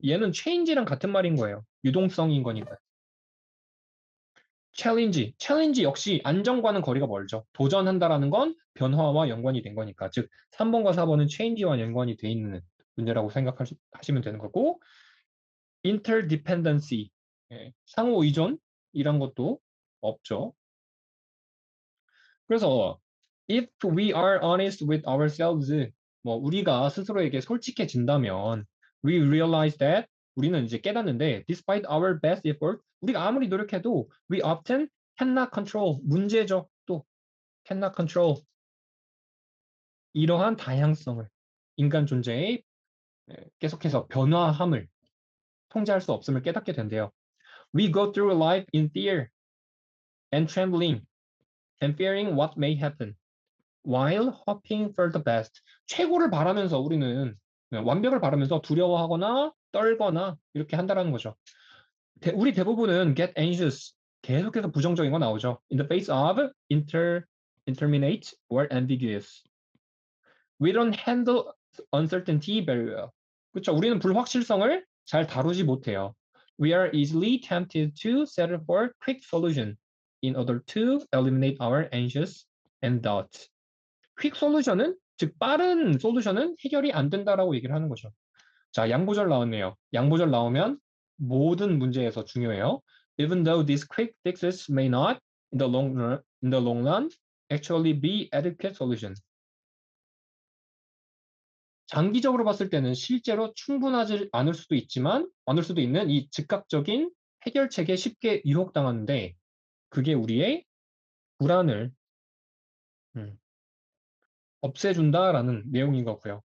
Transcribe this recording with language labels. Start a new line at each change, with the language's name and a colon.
Korean: 얘는 change랑 같은 말인 거예요. 유동성인 거니까. 챌린지 역시 안정과는 거리가 멀죠. 도전한다라는 건 변화와 연관이 된 거니까. 즉, 3번과 4번은 change와 연관이 돼 있는 문제라고 생각하시면 되는 거고, interdependency, 상호 의존이란 것도 없죠.
English: 그래서 if we are honest with ourselves,
Korean: 뭐 우리가 스스로에게 솔직해진다면
English: we realize that
Korean: 우리는 이제 깨닫는데
English: despite our best effort
Korean: 우리가 아무리 노력해도
English: we often cannot control
Korean: 문제죠. 또
English: cannot control
Korean: 이러한 다양성을 인간 존재의 계속해서 변화함을 통제할 수 없음을 깨닫게 된대요.
English: We go through life in fear and trembling and fearing what may happen. while hoping for the best.
Korean: 최고를 바라면서 우리는 완벽을 바라면서 두려워하거나 떨거나 이렇게 한다라는 거죠. 우리 대부분은
English: get anxious.
Korean: 계속해서 부정적인 거 나오죠.
English: In the face of interminate or ambiguous. We don't handle uncertainty very well.
Korean: 그렇죠. 우리는 불확실성을 잘 다루지 못해요.
English: We are easily tempted to settle for quick solution in order to eliminate our anxious and doubt.
Korean: 퀵 솔루션은 즉 빠른 솔루션은 해결이 안 된다라고 얘기를 하는 거죠. 자, 양보절 나왔네요. 양보절 나오면 모든 문제에서 중요해요.
English: Even though these quick fixes may not in the long run actually be adequate solution.
Korean: 장기적으로 봤을 때는 실제로 충분하지 않을 수도 있는 이 즉각적인 해결책에 쉽게 유혹당하는데 그게 우리의 불안을 음, 없애준다라는 내용인 거고요.